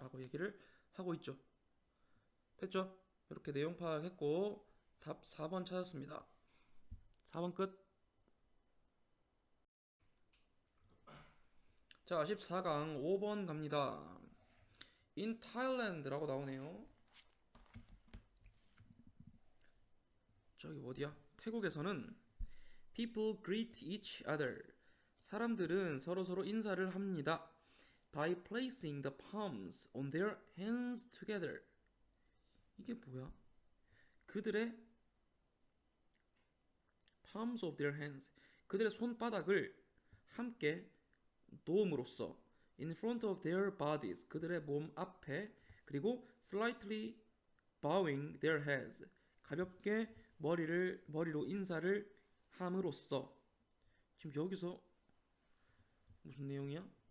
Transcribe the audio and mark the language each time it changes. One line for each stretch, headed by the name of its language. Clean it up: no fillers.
Korean: 라고 얘기를 하고 있죠. 됐죠? 이렇게 내용 파악했고 답 4번 찾았습니다. 4번 끝. 자, 14강 5번 갑니다. In Thailand라고 나오네요. 저기 어디야? 태국에서는
English: people greet each other.
Korean: 사람들은 서로서로 인사를 합니다.
English: By placing the palms on their hands together.
Korean: 이게 뭐야?
English: 그들의 palms of their hands.
Korean: 그들의 손바닥을 함께 놓음으로써
English: in front of their bodies.
Korean: 그들의 몸 앞에 그리고
English: slightly bowing their heads.
Korean: 가볍게 머리로 인사를 함으로써 지금 여기서 무슨 내용이야?